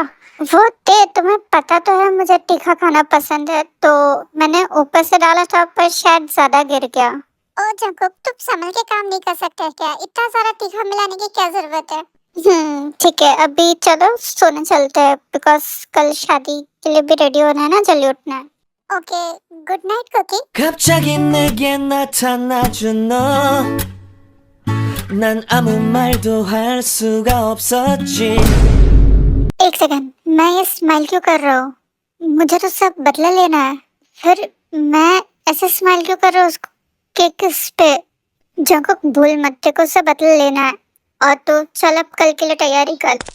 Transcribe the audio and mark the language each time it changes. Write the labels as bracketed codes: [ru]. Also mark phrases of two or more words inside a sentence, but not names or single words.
[hi] वो तुम्हें पता तो है मुझे तीखा खाना पसंद है, तो मैंने ऊपर से डाला था पर शायद ज्यादा गिर गया। ओ जंगकुक, तुम संभल के काम नहीं कर सकते क्या? इतना सारा तीखा मिलाने की क्या जरूरत है? ठीक है, अभी चलो सोने चलते हैं, बिकॉज कल शादी के लिए भी रेडी होना है ना, जल्दी उठना है। [en] OK, good night Kookie. [ko] 갑자기 내게 나타나준 너, 난 아무 말도 할 수가 없었지. [hi] एक सेकंड, मैं ये स्माइल क्यों कर रहा हूँ? मुझे तो सब बदला लेना है। फिर मैं ऐसे स्माइल क्यों कर रहा हूँ उसको? किस पे? जंगकुक भूल मत, देखो उससे बदला लेना है। और तो चल अब कल के लिए तैयारी कर।